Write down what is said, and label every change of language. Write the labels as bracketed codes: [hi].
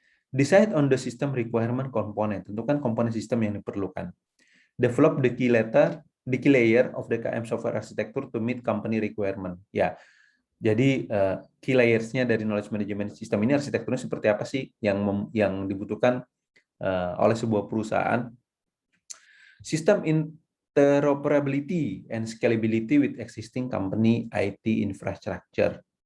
[en] Decide on the system requirement component. [id] Tentukan komponen sistem yang diperlukan. [en] Develop the key layer of the KM software architecture to meet company requirement. [id] Ya, jadi key layers-nya dari knowledge management system ini, arsitekturnya seperti apa sih yang dibutuhkan oleh sebuah perusahaan. [en] System interoperability and scalability with existing company IT infrastructure.